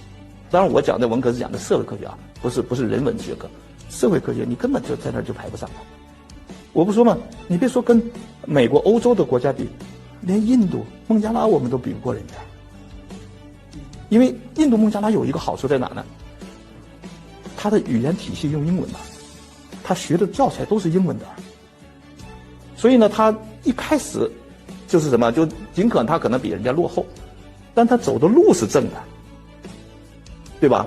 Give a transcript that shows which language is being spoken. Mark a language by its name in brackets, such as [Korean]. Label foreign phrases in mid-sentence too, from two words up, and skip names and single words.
[Chinese] 當然我講的文科是講的社會科學不是人文學科，社會科學你根本就在那兒就排不上了。我不說嘛，你別說跟美國歐洲的國家比，連印度孟加拉我們都比不過人家。因為印度孟加拉有一個好處在哪呢？它的語言體系用英文的，他學的教材都是英文的，所以呢他一開始就是什麼，就儘管他可能比人家落後，但他走的路是正的，對吧？